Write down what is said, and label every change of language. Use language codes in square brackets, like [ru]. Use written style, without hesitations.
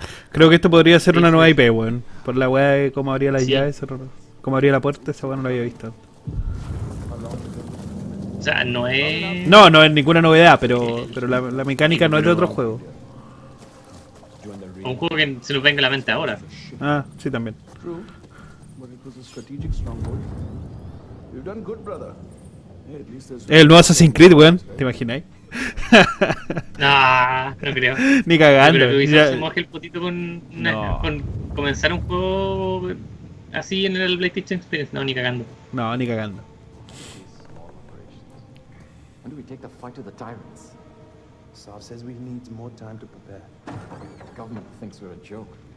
[es] Creo que esto podría ser una nueva IP, weón. Por la weá de cómo abría las llaves, cómo abría la puerta, esa weá no la había visto. O sea, no es... No, no es ninguna novedad, pero la mecánica no es de otro juego. Un juego que se nos venga a la mente ahora. Ah, sí, también. [en] True, but it was a strategic stronghold. You've done good, brother. Hey, at least there's... [es] El nuevo Assassin's Creed, weón. ¿Te imagináis? No creo. Ni cagando. Pero que Ya- se moje el potito con No. comenzar un juego así en el PlayStation Experience. No, ni cagando. No, ni cagando. [en] When do we take the fight to the tyrants? Saab says we need more time to prepare. The government thinks we're a joke.